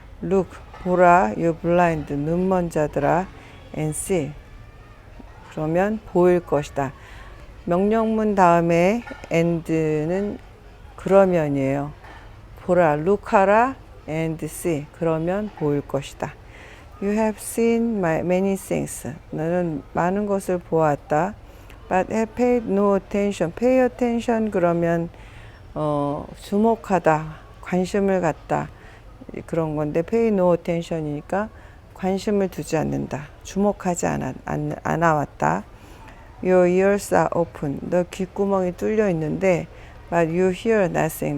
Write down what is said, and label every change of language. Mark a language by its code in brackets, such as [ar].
[en] Look, [ko] 보라, [en] you blind, [ko] 눈먼 자들아. [en] And see, [ko] 그러면 보일 것이다. 명령문 다음에 and는 그러면이에요. 보라, look하라, [en] and see, [ko] 그러면 보일 것이다. [en] You have seen many things. [ko] 너는 많은 것을 보았다. [en] But have paid no attention. Pay attention [ko] 그러면 주목하다, 관심을 갖다 그런 건데 [en] pay no attention [ko] 이니까 관심을 두지 않는다. 주목하지 않아왔다. [en] Your ears are open. [ko] 너 귓구멍이 뚫려 있는데 [en] but you hear nothing.